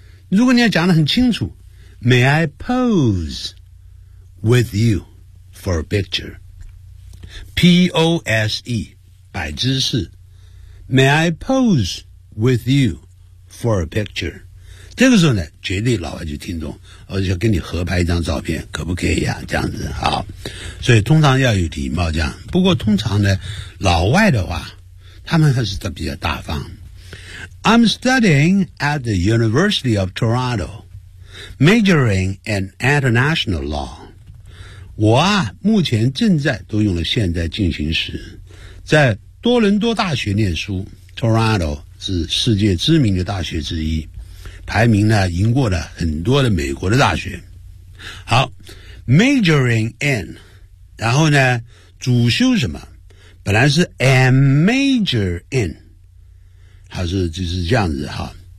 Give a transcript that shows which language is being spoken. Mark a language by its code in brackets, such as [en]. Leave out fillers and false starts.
[zh] 如果你要讲得很清楚， [en] May I pose with you for a picture， [zh] P-O-S-E 摆姿势， May I pose with you for a picture， 这个时候呢绝对老外就听懂，我就跟你合拍一张照片可不可以呀、啊？这样子。好，所以通常要有礼貌这样。不过通常呢老外的话他们还是比较大方。 [en] I'm studying at the University of Toronto， majoring in international law。 [zh] 我啊目前正在，都用了现在进行时，在多伦多大学念书。 Toronto 是世界知名的大学之一，排名呢赢过了很多的美国的大学。好， majoring in， 然后呢主修什么，本来是 am major in， 还是就是这样子哈。